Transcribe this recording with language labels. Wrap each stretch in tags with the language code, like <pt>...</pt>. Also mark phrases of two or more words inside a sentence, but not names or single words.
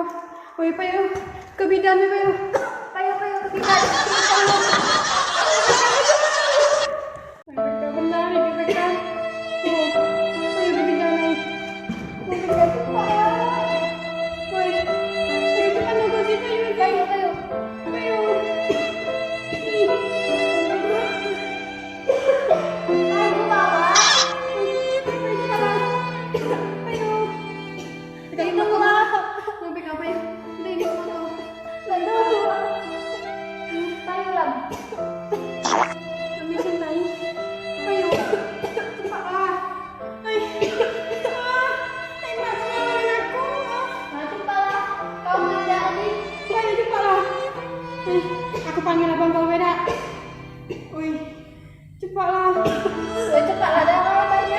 <jax>Woi payo ke bidan payo. Payo ke bidan. Benar ini pegang. Payo ke bidan ni. Woi kakak cepat. Woi. Payo cepat nak si payo. Payo. Payo. Payo bawa. Payo cepat. Payo. Payo bawa. Woi pegang payo. Ini foto. Lalu. Payo lam. Kami senang. Payo. Cepatlah. Ai. Ai mak tolongin aku. Cepatlah. Kau ada adik. Payo cepatlah. Aku panggil abang kau beda. Oi. Cepatlah. Cepatlah dah kau banyak.</jax>